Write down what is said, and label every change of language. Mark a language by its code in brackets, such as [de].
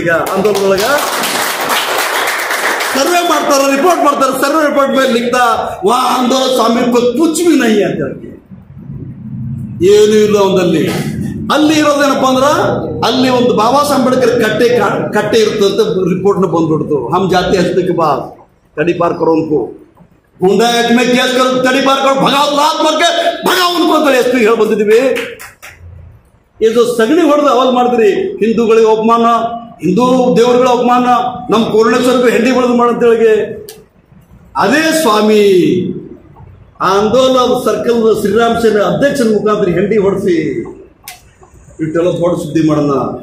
[kn] ಈಗ ಆಂದೋಲನದೊಳಗ ಸರ್ವೆ ಮಾಡ್ತಾರ, ರಿಪೋರ್ಟ್ ಮಾಡ್ತಾರೆ. ಸರ್ವೆ ರಿಪೋರ್ಟ್ ಮೇಲೆ [hi] ಲಿಖತಾ ವಾ ಆಂದೋಲನ ಸ್ವಾಮಿ ಕುಚ್ ಭಿ ನಹಿ [kn] ಅಂತ ಏನೂ ಇಲ್ಲ ಒಂದಲ್ಲಿ. ಅಲ್ಲಿ ಇರೋದೇನಪ್ಪ ಅಂದ್ರ ಅಲ್ಲಿ ಒಂದು ಬಾಬಾ ಸಾಹೇಬ್ ಅಂಬೇಡ್ಕರ್ ಕಟ್ಟೆ ಇರ್ತಂತ ರಿಪೋರ್ಟ್ನ ಬಂದ್ಬಿಡ್ತು. [hi] ಹಮ್ ಜಾತಿ ಹಸ್ತಕ್ಕೆ ಬಾ ತಡಿ ಪಾರ್ ಕರೋ ಉನ್ಕೋ गुंडा एक में केस कर तड़ी पार कर भगाओ लात मार के भगाओ उनको [kn] ಅಂತ ಎಷ್ಟು ಹೇಳಿ ಬಂದಿದ್ದೀವಿ. ಇದು ಸಗಣಿ ಹೊಡೆದು ಅವಾಜ್ ಮಾಡಿದ್ರಿ. ಹಿಂದೂಗಳಿಗೆ ಅಪಮಾನ, ಹಿಂದೂ ದೇವರುಗಳ ಅಪಮಾನ, ನಮ್ಮ ಕೋರ್ಣೇಶ್ವರಕ್ಕೆ ಹೆಂಡಿ ಹೊಡೆದು ಮಾಡಂತೇಳಿಗೆ ಅದೇ ಸ್ವಾಮಿ ಆಂದೋಲನ ಸರ್ಕಲ್ ಶ್ರೀರಾಮ್ ಸೇನೆ ಅಧ್ಯಕ್ಷನ ಮುಖಾಂತರ ಹೆಂಡಿ ಹೊಡೆಸಿ ಇಟ್ಟೆಲ್ಲ ದೊಡ್ಡ ಸುದ್ದಿ ಮಾಡೋಣ.